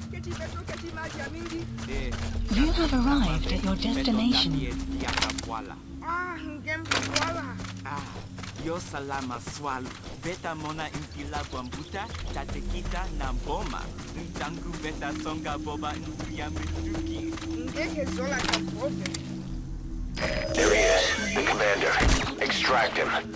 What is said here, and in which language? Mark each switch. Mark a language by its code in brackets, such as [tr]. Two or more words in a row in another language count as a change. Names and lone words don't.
[en] You have arrived at your destination. [kg] Yo salama swal. Beta mona impila bambuta, tatekita na boma. Ntangu beta songa boba nkuya mituki. [en] There he is, the commander. Extract him.